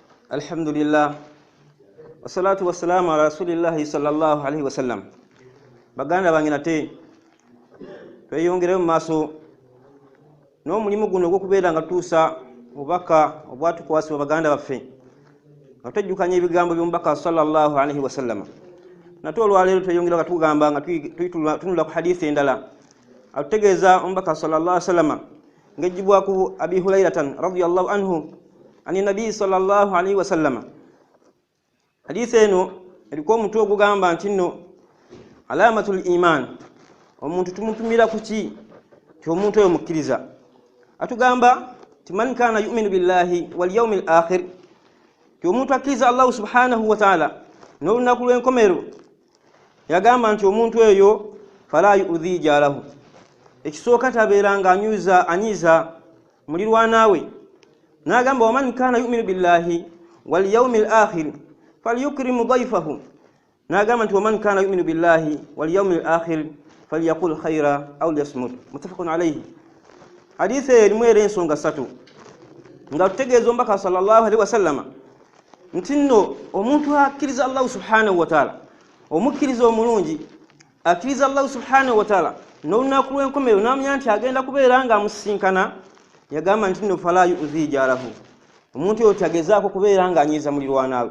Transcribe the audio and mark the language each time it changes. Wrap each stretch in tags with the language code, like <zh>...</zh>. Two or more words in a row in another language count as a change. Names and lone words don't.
<ar>الحمد لله والصلاة والسلام على رسول الله صلى الله عليه وسلم.</ar> <lg>Baganda bange nate tweyongere mu maaso n'omulimu guno ogw'okubeera nga tuusa obubaka obwatukwasibwa baganda baffe nga twejjukanya ebigambo by'omubaka</lg> <ar>صلى الله عليه وسلم.</ar> <lg>Nate olwaleero tweyongera nga tugamba nga tunula ku hadithi endala atutegeeza omubaka</lg> <ar>صلى الله عليه وسلم</ar> <lg>ng'ejjibwa ku Abi Hurairatan</lg> <ar>رضي الله عنه عن النبي صلى الله عليه وسلم.</ar> <lg>Hadithi eno eriko omutwe ogugamba nti nno</lg> <ar>علامة الإيمان,</ar> <lg>omuntu tumupimira ku ki ti omuntu oyo mukkiriza. Atugamba ti</lg> <ar>من كان يؤمن بالله واليوم الآخر,</ar> <lg>ti omuntu akkiriza Allah</lg> <ar>سبحانه وتعالى</ar> <lg>n'olunaku lw'enkomero. Yagamba nti omuntu eyo</lg> <ar>فلا يؤذي جاره,</ar> <lg>ekisooka tabeeranga anyiza mulirwanaawe. N'agamba</lg> <ar>ومن كان يؤمن بالله واليوم الآخر فليكرم ضيفه.</ar> <lg>N'agamba nti</lg> <ar>ومن كان يؤمن بالله واليوم الآخر فليقل خيرا أو ليصمت. متفق عليه.</ar> <lg>Hadithi erimu era ensonga ssatu nga tutegeeza omubaka</lg> <ar>صلى الله عليه وسلم</ar> <lg>nti nno omuntu akkiriza Allah</lg> <ar>سبحانه وتعالى,</ar> <lg>omukkiriza omulungi akkiriza Allah</lg> <ar>سبحانه وتعالى</ar> <lg>n'olunaku lw'enkomero n'amanya nti agenda kubeera nga amusisinkana, yagamba nti nno</lg> <ar>فلا يؤذي جاره,</ar> <lg>omuntu oyo tagezaako kubeera nga anyiiza mulirwanaawe.</lg>